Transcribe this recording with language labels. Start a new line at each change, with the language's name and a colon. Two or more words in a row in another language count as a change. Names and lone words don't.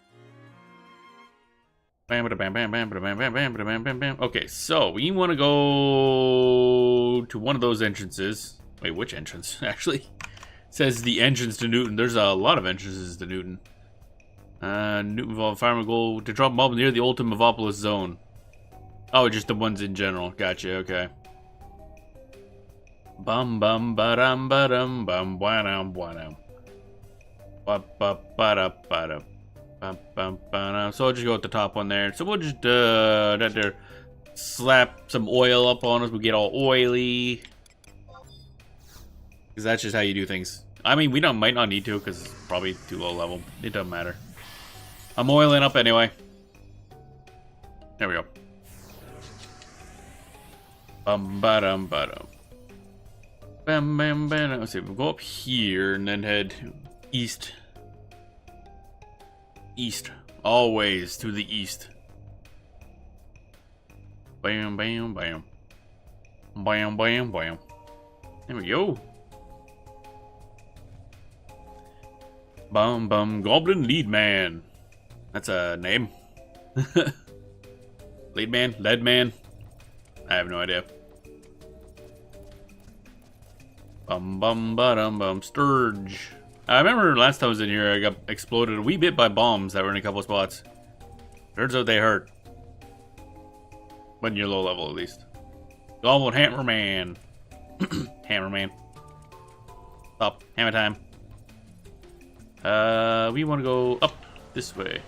English: Okay, so we want to go to one of those entrances. Wait, which entrance? Actually, it says the entrance to Newton. There's a lot of entrances to Newton. Newton Farmer Goal to drop mob near the Olton Mavopolos zone. Oh, just the ones in general. Gotcha. Okay. Bum bum ba-dum ba-dum bum ba-dum ba-dum. Ba-ba-ba-da-ba-da. So I'll just go with the top one there. So we'll just slap some oil up on us. We'll get all oily. Because that's just how you do things. I mean, we might not need to because it's probably too low level. It doesn't matter. I'm oiling up anyway. There we go. Bum-ba-dum-ba-dum. Bam-bam-bam. Let's see, we'll go up here and then head east. East. Always to the east. Bam, bam, bam. Bam, bam, bam. There we go. Bum, bum, Goblin Lead Man. That's a name. Lead Man? Lead Man? I have no idea. Bum, bum, ba-dum, bum. Sturge. I remember last time I was in here, I got exploded a wee bit by bombs that were in a couple of spots. Turns out they hurt. When you're low level, at least. Goblin Hammer Man. Hammer Man. Up. Hammer time. We want to go up this way.